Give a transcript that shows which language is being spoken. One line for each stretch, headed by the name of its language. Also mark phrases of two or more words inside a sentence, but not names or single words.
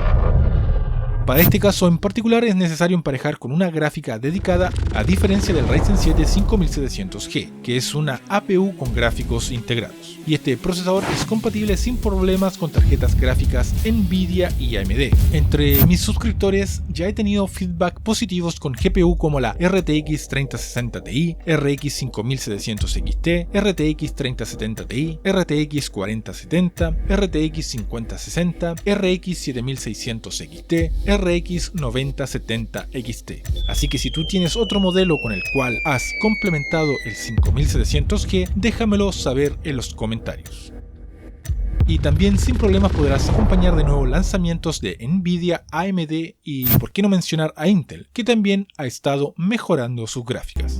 Spanish: Para este caso en particular es necesario emparejar con una gráfica dedicada, a diferencia del Ryzen 7 5700G, que es una APU con gráficos integrados. Y este procesador es compatible sin problemas con tarjetas gráficas Nvidia y AMD. Entre mis suscriptores ya he tenido feedback positivos con GPU como la RTX 3060 Ti, RX 5700 XT, RTX 3070 Ti, RTX 4070, RTX 5060, RX 7600 XT, RX 9070 XT. Así que si tú tienes otro modelo con el cual has complementado el 5700G, déjamelo saber en los comentarios. Y también sin problemas podrás acompañar de nuevo lanzamientos de Nvidia, AMD y por qué no mencionar a Intel, que también ha estado mejorando sus gráficas.